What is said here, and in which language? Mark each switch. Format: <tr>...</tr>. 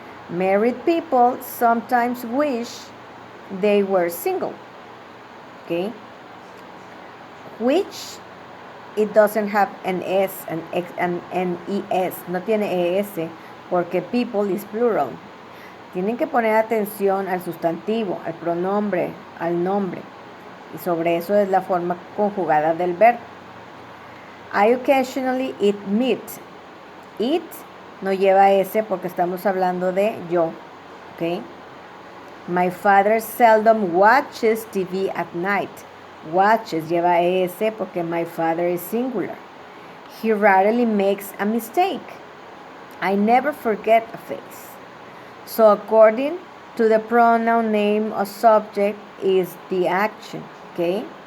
<en>Married people sometimes wish they were single, okay? Which it doesn't have an S, an ES,</en> <es>no tiene ES, porque</es> <en>people is plural.</en> <es>Tienen que poner atención al sustantivo, al pronombre, al nombre. Y sobre eso es la forma conjugada del verbo.</es> <en>I occasionally eat meat.</en> <es>Eat no lleva S porque estamos hablando de yo, ¿ok?</es> <en>My father seldom watches TV at night. Watches</en> <es>lleva S porque</es> <en>my father is singular. He rarely makes a mistake. I never forget a face. So according to the pronoun, name or subject is the action, okay?</en>